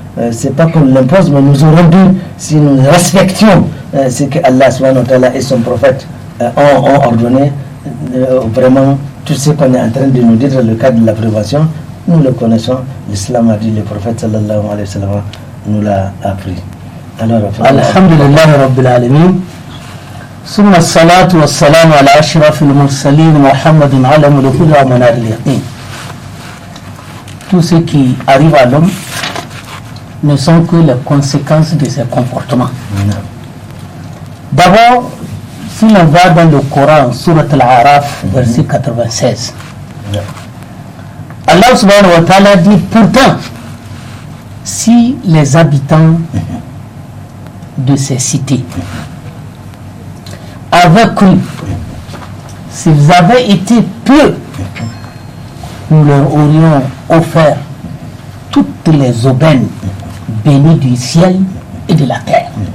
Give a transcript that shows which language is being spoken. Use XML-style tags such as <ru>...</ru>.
<fr>C'est pas qu'on l'impose, mais nous aurons dû, si nous respections ce que Allah</fr> <ar>subhanahu wa ta'ala</ar> <fr>et son prophète ont ordonné, vraiment tout ce qu'on est en train de nous dire dans le cadre de la prévention, nous le connaissons. L'islam a dit, le prophète</fr> <ar>sallallahu alayhi wa sallam</ar> <fr>nous l'a appris. Alors,</fr> <ar>alhamdulillah rabbil alamin. ثم الصلاة والسلام على أشرف المرسلين محمد علم الهدى ومنار اليقين.</ar> <fr>Tout ce qui arrive à l'homme ne sont que les conséquences de ses comportements. D'abord, si l'on va dans le Coran, Surat Al-Araf, verset 96, Allah</fr> <ar>subhanahu wa ta'ala</ar> <fr>dit, pourtant, si les habitants de ces cités avaient cru, s'ils avaient été peu, nous leur aurions offert toutes les aubaines bénies du ciel et de la terre.</fr>